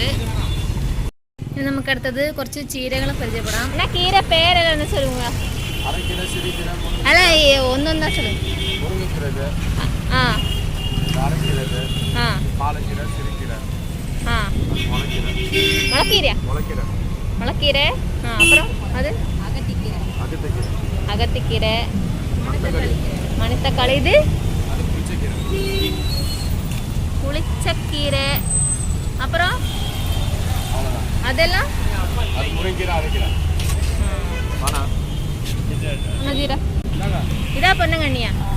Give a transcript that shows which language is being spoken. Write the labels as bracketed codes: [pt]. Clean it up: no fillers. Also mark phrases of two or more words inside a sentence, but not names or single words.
[ml] ഇനി നമുക്ക് അടുത്തത് കുറച്ച് ചീരകളെ പരിചയപ്പെടാം. [ta] என்னா கீர பேரெல்லாம் சொல்லுக. அல்ல ஒன்னொன்னா சொல்லு. ആ ആ മുളക്കീര. മുളക്കീര. அப்புறம் அது அகத்திக்கீரை, மணித்தக்காளி, இது புளிச்சக்கீரை. அப்புறம் அதெல்லாம் இதா பொன்னங்கண்ணியா?